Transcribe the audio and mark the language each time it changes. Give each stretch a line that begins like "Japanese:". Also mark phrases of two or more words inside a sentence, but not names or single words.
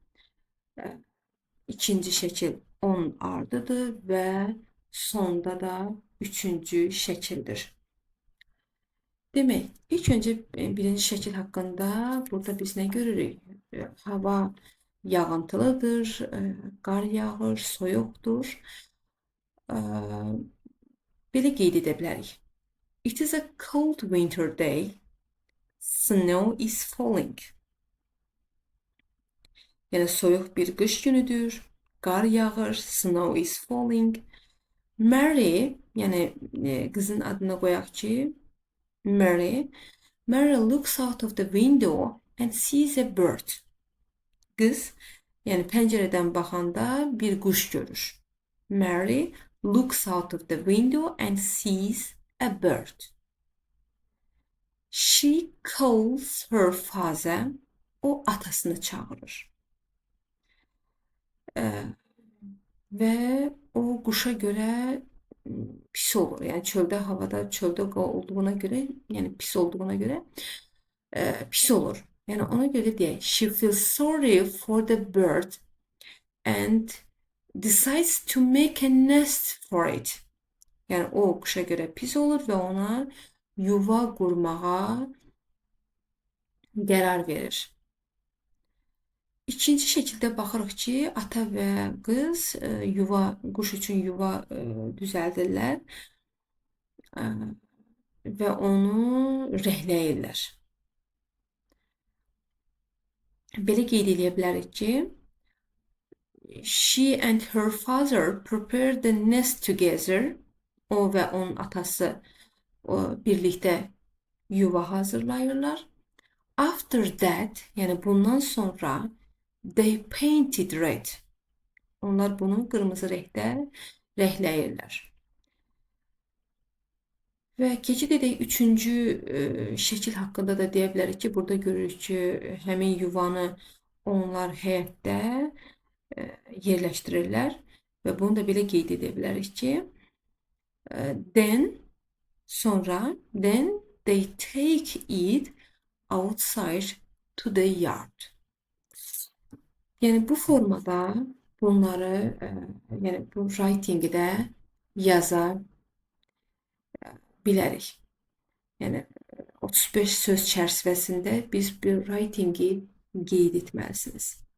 Azerbaijani: İkinci şəkil 10 ardıdır və sonda da üçüncü şəkildir. Demək, ilk öncə birinci şəkil haqqında burada biz nə görürük? Hava yağıntılıdır, qar yağır, soyuqdur. Belə qeyd edə bilərik.
English: It is a cold winter day. Snow is falling.
Azerbaijani: Yəni soyuq bir qış günüdür. Qar yağır,
English: snow is falling. Mary,
Azerbaijani: yəni qızın adını qoyaq ki,
English: Mary looks out of the window and sees a bird.
Azerbaijani: Qız, yəni pəncərədən baxanda bir quş görür.
English: Mary looks out of the window and sees a bird. She calls her father.
Azerbaijani: O atasını çağırır. Və o quşa görə pis olur. Yəni çöldə, havada, çöldə olduğuna görə, yəni pis olduğuna görə pis olur. Yəni ona görə deyək,
English: she feels sorry for the bird and decides to make a nest for it.
Azerbaijani: Yəni o quşa görə pis olur və ona yuva qurmağa qərar verir. İkinci şəkildə baxırıq ki, ata və qız quş üçün yuva düzəldirlər və onu rəhləyirlər. Belə qeyd edə bilərik ki,
English: she and her father prepared the nest together.
Azerbaijani: O və onun atası birlikdə yuva hazırlayırlar.
English: After that,
Azerbaijani: yəni bundan sonra
English: they painted red.
Azerbaijani: Onlar bunu qırmızı rəngdə rəngləyirlər. Və keçid edək üçüncü şəkil haqqında da deyə bilərik ki, burada görürük ki, həmin yuvanı onlar həyətdə yerləşdirirlər və bunu da belə qeyd edə bilərik ki,
English: then they take it outside to the yard.
Azerbaijani: Yəni bu formada bunları, yəni bu writing-də yaza bilərik. Yəni 35 söz çərçivəsində biz bir writing-i qeyd etməlisiniz.